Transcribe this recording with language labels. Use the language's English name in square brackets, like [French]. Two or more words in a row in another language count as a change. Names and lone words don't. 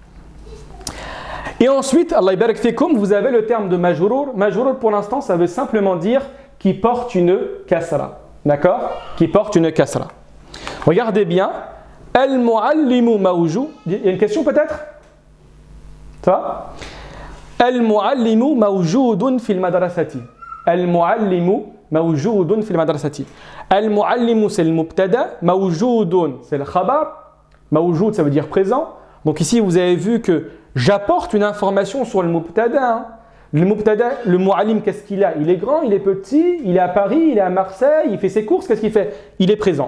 [French] Et ensuite, [Arabic] الله بارك فيكم, [French] vous avez le terme de majrour. Majrour, pour l'instant, ça veut simplement dire qui porte une kasra. D'accord? Qui porte une kasra. Regardez bien. [Arabic] المعلم موجو. [French] Il y a une question peut-être? Ça va? [Arabic] المعلم موجود في المدرسة. المعلم موجود في المدرسة. [French] Al-muallimu c'est le mubtada, mawjoudun c'est le khabar. Mawjoud ça veut dire présent. Donc ici vous avez vu que j'apporte une information sur le mubtada. Hein. Le mubtada, le muallim qu'est-ce qu'il a? Il est grand, il est petit, il est à Paris, il est à Marseille, il fait ses courses, qu'est-ce qu'il fait? Il est présent.